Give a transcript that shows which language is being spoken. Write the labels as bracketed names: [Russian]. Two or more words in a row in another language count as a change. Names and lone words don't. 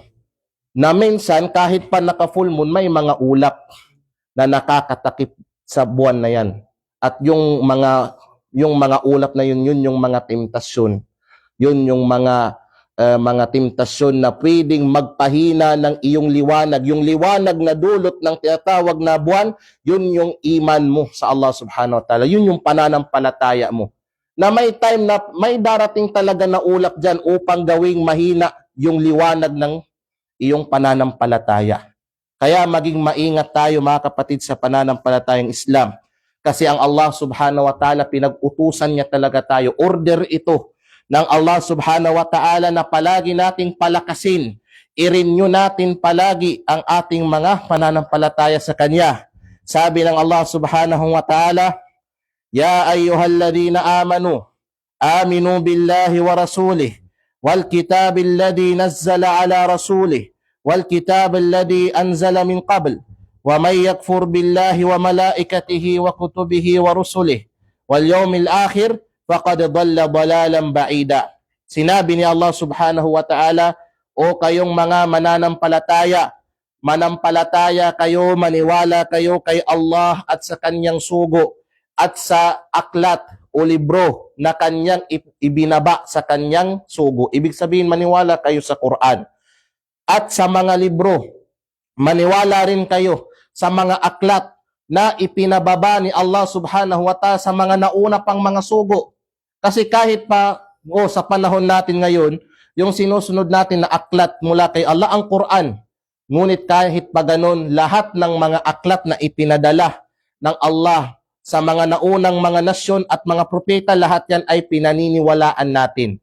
[Filipino] Na minsan, kahit pa naka-full moon, may mga ulap na nakakatakip sa buwan na yan. At yung mga yung mga ulap na yun yung mga temptasyon. Yun yung mga temptasyon na pwedeng magpahina ng iyong liwanag. Yung liwanag na dulot ng tinatawag na buwan, yun yung iman mo sa Allah [Arabic] سبحانه وتعالى. [Filipino] Yun yung pananampalataya mo. Na may time na may darating talaga na ulap dyan upang gawing mahina yung liwanag ng iyong pananampalataya. Kaya maging maingat tayo mga kapatid sa pananampalatayang Islam. Kasi ang Allah [Arabic] سبحانه وتعالى, [Filipino] pinag-utusan niya talaga tayo. Order ito ng Allah [Arabic] سبحانه وتعالى [Filipino] na palagi nating palakasin. I-renew natin palagi ang ating mga pananampalataya sa Kanya. Sabi ng [Arabic] الله سبحانه وتعالى يا أيها الذين آمنوا آمنوا بالله ورسوله والكتاب الذي نزل على رسوله والكتاب الذي أنزل من قبل ومن يكفر بالله وملائكته وكتبه ورسله واليوم الآخر فقد ضل ضلالا بعيدا. [Filipino] Sinabi ni Allah [Arabic] سبحانه وتعالى, [Filipino] o kayong mga mananampalataya, manampalataya kayo, maniwala kayo kay Allah at sa kanyang sugo at sa aklat o libro na kanyang ibinaba sa kanyang sugo. Ibig sabihin, maniwala kayo sa Quran at sa mga libro. Maniwala rin kayo sa mga aklat na ipinababa ni Allah [Arabic] سبحانه وتعالى [Filipino] sa mga nauna pang mga sugo. Kasi kahit pa sa panahon natin ngayon, yung sinusunod natin na aklat mula kay Allah, ang Quran. Ngunit kahit pa ganun, lahat ng mga aklat na ipinadala ng Allah sa mga naunang mga nasyon at mga propeta, lahat yan ay pinaniniwalaan natin.